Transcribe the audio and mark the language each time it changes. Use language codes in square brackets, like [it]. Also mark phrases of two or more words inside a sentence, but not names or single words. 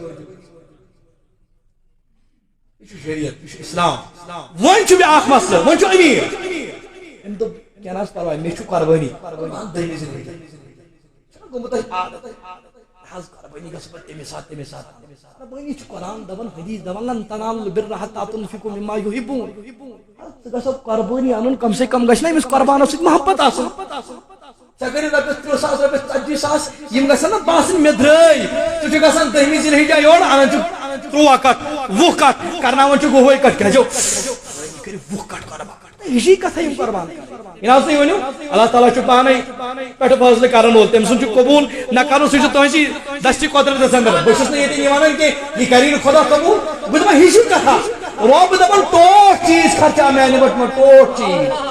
[ks] یہ چھُ شریعت یہ چھُ اسلام وۄنۍ چھُ بیٛاکھ مسلہٕ وۄنۍ چھُ أمیٖر أمۍ دوٚپ کینٛہہ نہ حظ پرواے مےٚ چھُ قۄربٲنی 2ہمہِ ذی الحجہ چھُنہ گوٚمُت اَسہِ عادت حظ قۄربٲنی گژھِ پتہٕ تَمے ساتہٕ قۄربٲنی چھُ قرآن دپان حدیث دپان [ar] لن تنالوا البر حتى تنفقوا مما يحبون [ks] ژٕ گژھکھ قۄربٲنی اَنُن [ur] کم سے کم [ks] گژھِ نہ أمِس قۄربانس سۭتۍ محبت آسُن ژےٚ کٔرِتھ رۄپیس 30,000 رۄپیس 40,000 یِم گژھن نہ باسٕنۍ مےٚ درٛٲے ژٕ چھُکھ گژھان 2ہمہِ ذی الحجہ یورٕ انان چھُکھ 13 کٹھ 20 کٹھ کرناوان چھُکھ 20 کٹھ کیٛازِ کٔرِو 20 کٹھ قۄربان یہ چھِ کتھا یِم قۄربان یہِ نہ حظ تُہۍ ؤنِو اللہ تعالیٰ چھُ پانے پٮ۪ٹھٕ فٲصلہٕ کرن وول تٔمۍ سُنٛد چھُ قبوٗل نہ کرُن سُہ چھُ تُہنٛزِ دستہِ قۄدرتس انٛدر بہٕ چھُس نہٕ ییٚتٮ۪ن یہِ ونان کینٛہہ یہِ کری نہٕ خۄدا قبوٗل بہٕ دپان یہِ چھِ کتھا رۄب دپان ٹوٹھ چیٖز خرچاو میانہِ وٹھ ٹوٹھ چیٖز